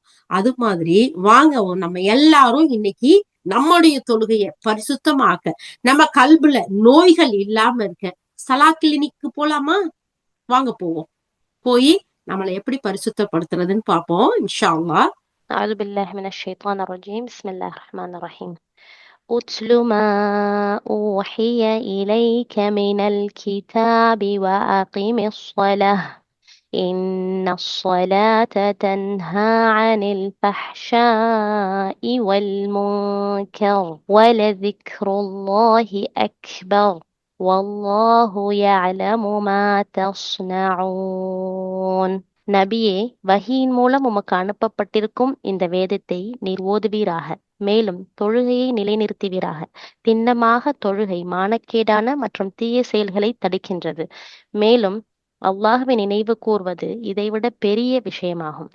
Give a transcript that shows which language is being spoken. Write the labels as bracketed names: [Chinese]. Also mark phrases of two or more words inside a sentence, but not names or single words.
[Tamil] அது மாதிரி வாங்க நம்ம எல்லாரும் இன்னைக்கு நம்முடைய தொழுகையை பரிசுத்தமாக்க, நம்ம கல்புல நோய்கள் இல்லாம இருக்க சலா கிளினிக்கு போலாமா? வாங்க போவோம். போய் நம்மளை எப்படி பரிசுத்தப்படுத்துறதுன்னு பார்ப்போம் [Arabic] إن شاء الله. أعوذ بالله من الشيطان الرجيم. بسم الله الرحمن الرحيم. أتل ما أوحي إليك من الكتاب وأقم الصلاة إن الصلاة تنهى عن الفحشاء والمنكر ولذكر الله أكبر والله يعلم ما تصنعون. [Tamil] நபியே, வஹியின் மூலம் உமக்கு அனுப்பப்பட்டிருக்கும் இந்த வேதத்தை நீர் ஓதுவீராக. மேலும் தொழுகையை நிலைநிறுத்துவீராக. திண்ணமாக தொழுகை மானக்கேடான மற்றும் தீய செயல்களை தடுக்கின்றது. மேலும் அல்லாஹ்வை நினைவு கூர்வது இதைவிட பெரிய விஷயமாகும்.